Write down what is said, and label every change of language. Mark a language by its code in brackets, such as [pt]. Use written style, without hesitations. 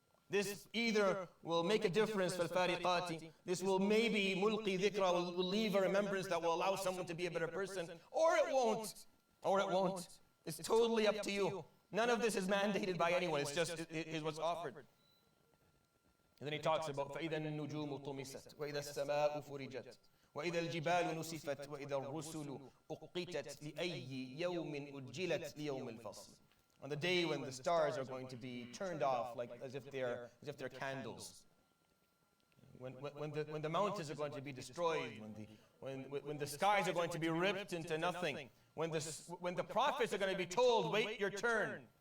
[en] This either will make a difference for al-fariqati. This will maybe mulqi dhikra, will leave a remembrance that will allow someone to be a better person. Or it won't. Or it won't. It's totally up to you. None of this is mandated by anyone. It's just is what's offered. And then he talks about [ar] فَإِذَا النُّجُومُ طُمِسَتْ وَإِذَا السَّمَاءُ فُرِجَتْ وَإِذَا الْجِبَالُ نُسِفَتْ وَإِذَا الرُّسُلُ أُقِّتَتْ لِأَيِّ يَوْمٍ أُجِّلَتْ لِيَوْمِ الْفَصْلِ. [en] On the day when the stars are going to be turned off, like as if they're candles. When the mountains are going to be destroyed, when the skies are going to be ripped into nothing, when the prophets are going to be told, wait your turn.